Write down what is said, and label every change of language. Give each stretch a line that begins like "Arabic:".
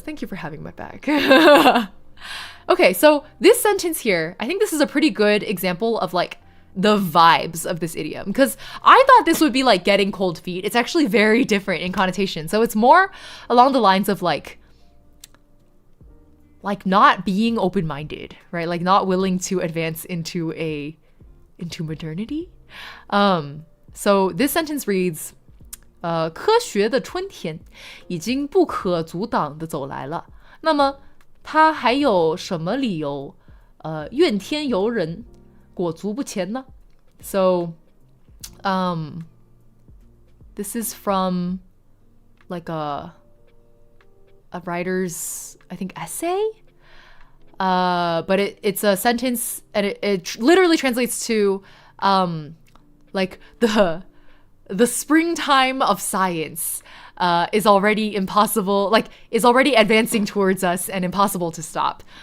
English: Thank you for having my back. Okay, so this sentence here, I think this is a pretty good example of like the vibes of this idiom, because I thought this would be like getting cold feet. It's actually very different in connotation. So it's more along the lines of like not being open-minded, right? Like not willing to advance into modernity.
Chinese: So this sentence reads, 科学的春天已经不可阻挡地走来了。那么他还有什么理由怨天尤人裹足不前呢？
English: So this is from like a writer's, I think, essay, but it's a sentence and it literally translates to like the springtime of science is already impossible, like is already advancing towards us and impossible to stop.